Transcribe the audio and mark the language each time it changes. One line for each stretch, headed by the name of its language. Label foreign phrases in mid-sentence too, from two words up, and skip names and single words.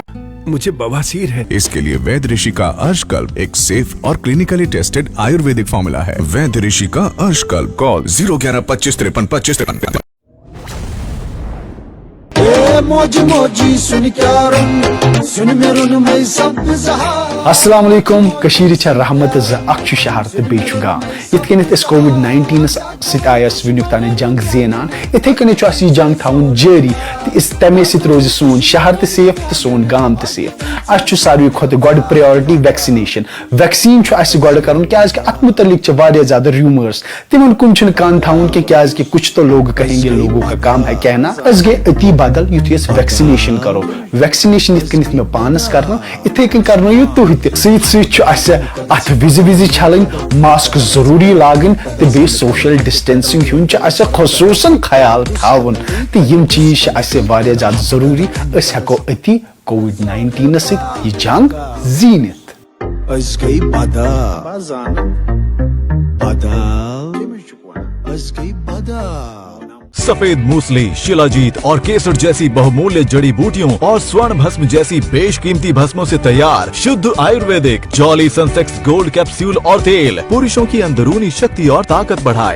Hindi: मुझे बवासीर है, इसके लिए वैद्य ऋषि का अर्शकल्प एक सेफ और
English: clinically tested
Hindi: आयुर्वेदिक फॉर्मूला है। वैद्य ऋषि का अर्शकल्प। कॉल 01125535553।
Arabic: السلام عليكم.
Kashmiri: कशीर छ रहमत अख शहर तो बेच गाँव इत कोविड-19 सत आयस वुनिक तान जंग जेनान, इथे कन यह जंग थवन जारी तो तमे सत रोज सोन शहर तो सेफ तो सोन गाँव तो सेफ। अस सारे खुद गोड
English: priority vaccination.
Kashmiri: वैक्सीन गोड कर अत मुतलिक ज्यादा रूमर्स, तिमन कुन कान थवन क्या
Hindi: कुछ तो लोग कहेंगे, लोगों का काम है कहना।
Kashmiri: अस गए अति बदल युथ वैक्सीनेशन करो। वैक्सीनेशन इत मे पानस करना, इथे कन करनो यह तुह अत विज छलन, मास्क जरूरी लागन तो बे
English: social distancing
Kashmiri: हुंद खसूसन ख्याल थावन। तो यम चीज ज्यादा जरूरी। अस हेको अति कोविड-19 सत यह जंग जीनित। अस गई
Hindi: सफेद मूसली, शिलाजीत और केसर जैसी बहुमूल्य जड़ी बूटियों और स्वर्ण भस्म जैसी बेशकीमती भस्मों से तैयार शुद्ध आयुर्वेदिक जॉली सनसेक्स गोल्ड कैप्सूल और तेल पुरुषों की अंदरूनी शक्ति और ताकत बढ़ाए।